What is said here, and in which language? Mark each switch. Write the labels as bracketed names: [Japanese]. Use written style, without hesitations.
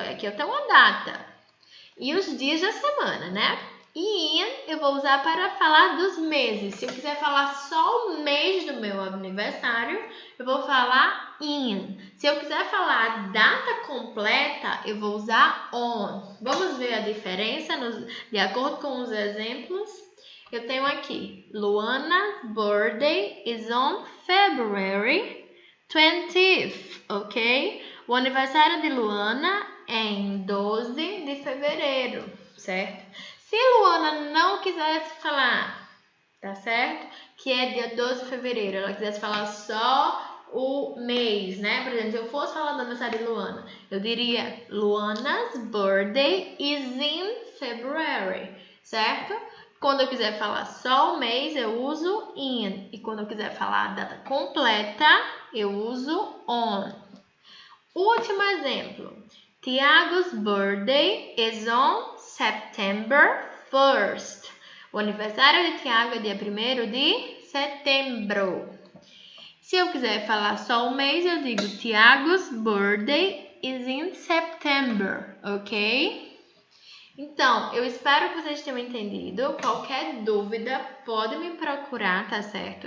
[Portuguese] Aqui eu tenho uma data. E os dias da semana, né? E in eu vou usar para falar dos meses. Se eu quiser falar só o mês do meu aniversário, eu vou falar in. Se eu quiser falar a data completa, eu vou usar on. Vamos ver a diferença de acordo com os exemplos. Eu tenho aqui, [English] Luana's birthday is on February 20th, ok? [Portuguese] O aniversário de Luana é em 12 de fevereiro, certo? Se Luana não quisesse falar, tá certo? Que é dia 12 de fevereiro, ela quisesse falar só o mês, né? Por exemplo, se eu fosse falar do aniversário de Luana, eu diria [English] Luana's birthday is in February, [Portuguese] certo? Quando eu quiser falar só o mês, eu uso in. E quando eu quiser falar a data completa, eu uso on. Último exemplo. [English] Tiago's birthday is on September 1st. [Portuguese] O aniversário de Tiago é dia 1º de setembro. Se eu quiser falar só o mês, eu digo [English] Tiago's birthday is in September, [Portuguese] ok? Então, eu espero que vocês tenham entendido. Qualquer dúvida, pode me procurar, tá certo?